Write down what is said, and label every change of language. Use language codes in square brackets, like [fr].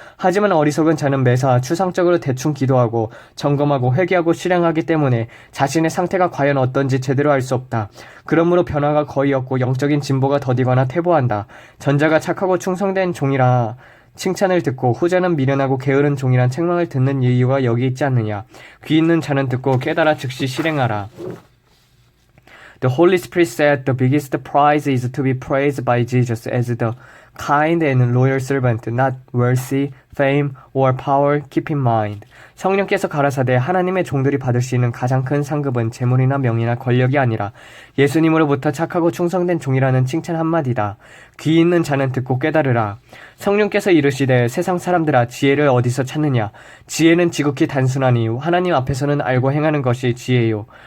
[ko] 하지만 어리석은 자는 매사 추상적으로 대충 기도하고 점검하고 회개하고 실행하기 때문에 자신의 상태가 과연 어떤지 제대로 알 수 없다. 그러므로 변화가 거의 없고 영적인 진보가 더디거나 퇴보한다. 전자가 착하고 충성된 종이라 칭찬을 듣고 후자는 미련하고 게으른 종이란 책망을 듣는 이유가 여기 있지 않느냐. 귀 있는 자는 듣고 깨달아 즉시 실행하라. [en] The Holy Spirit said the biggest prize is to be praised by Jesus as the kind and loyal servant, not wealthy, fame, or power. Keep in mind. [ko] 성령께서 가라사대 하나님의 종들이 받을 수 있는 가장 큰 상급은 재물이나 명이나 권력이 아니라 예수님으로부터 착하고 충성된 종이라는 칭찬 한마디다. 귀 있는 자는 듣고 깨달으라. 성령께서 이르시되 세상 사람들아 지혜를 어디서 찾느냐. 지혜는 지극히 단순하니 하나님 앞에서는 알고 행하는 것이 지혜요.